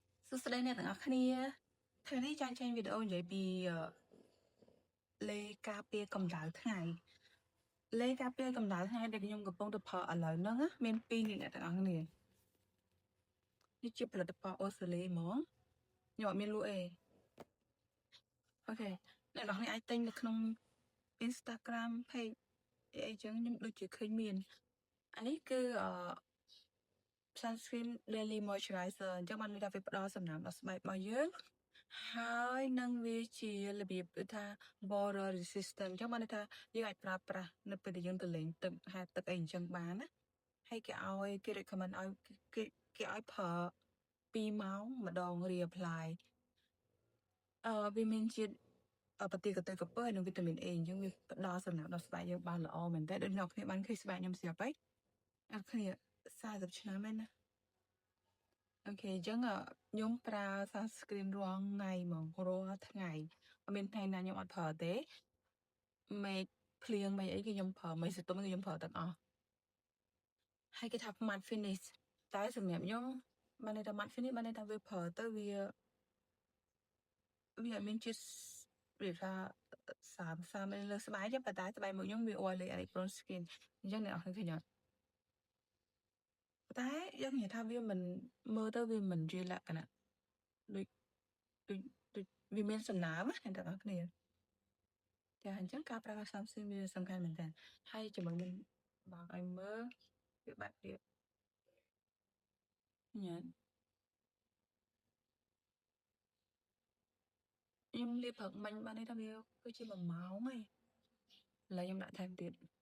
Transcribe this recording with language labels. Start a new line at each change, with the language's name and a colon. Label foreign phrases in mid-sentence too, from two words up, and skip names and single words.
Khmer: សួស្តីអ្នកទាំងអស់គ្នាថ្ងៃនេះចង់ចេញវីដេអូនិយាយពីលេខការពារកម្ដៅថ្ងៃលេខការពារកម្ដៅថ្ងៃដែលខ្ញុំកំពុងតែប្រើឥឡូវហ្នឹងមាន2នេះអ្នកទាំងអស់គ្នានេះជាផលិតផលអូស្ត្រាលីហ្មងខ្ញុំអត់មានលក់ទេអូខេអ្នក ទាំងអស់គ្នាអាចទិញនៅក្នុង Instagram page អីចឹងខ្ញុំដូចជាឃើញមានអានេះគឺ
English: sunscreen daily moisturizer
Khmer: អញ្ចឹងបានន័យថាវាផ្ដល់សំណើមដល់ស្បែករបស់យើងហើយនឹងវាជារបៀបដូចថា
English: water resistant
Khmer: អញ្ចឹងបានន័យថាយើងអាចប្រើប្រាស់នៅពេលដែលយើងទៅលេងទឹកហែលទឹកអីអញ្ចឹងបានណាហើយគេ recommend ឲ្យគេឲ្យប្រើ2ម៉ោង ម្ដង reapply វាមានជាតិបតិកតេក្រពើហើយនិងវីតាមីន A អញ្ចឹងវាផ្ដល់សំណើមដល់ស្បែកយើងបាន ល្អមែនតើដូចអ្នកគ្នាបានឃើញស្បែកខ្ញុំស្រាប់ហើយអត់គ្នា40ឆ្នាំហើយណាអូខេអញ្ចឹងខ្ញុំប្រើ sunscreen រាល់ថ្ងៃហ្មងរាល់ថ្ងៃអត់មានថ្ងៃណាខ្ញុំអត់ប្រើទេមេឃភ្លៀងមេឃអីគឺខ្ញុំប្រើមេឃសតុំគឺខ្ញុំប្រើទាំងអស់ហើយគេថា
English: matte finish
Khmer: តែសម្រាប់ខ្ញុំបានន័យថា
English: matte finish
Khmer: បានន័យថាវាប្រើទៅវា អត់មានជាតិវាថាសាមលើស្បែកទេប៉ុន្តែស្បែកមកខ្ញុំវា
English: oily and prone skin
Khmer: អញ្ចឹងអ្នកនរឃើញអត់ តែយើងនិយាយថាវាមិនមើលទៅវាមិនជាលក្ខណៈដូចវាមានសំណើមណាអ្នកទាំងអស់គ្នាចាអញ្ចឹងការប្រើប្រាស់30វាសំខាន់មែនតើហើយជាមួយនឹងបើកឲ្យមើលវាបាក់ទៀតញ៉ាំខ្ញុំលាបព្រឹកមិញបានន័យថាវាគឺជា1ម៉ោងហើយឥឡូវខ្ញុំដាក់ថែមទៀត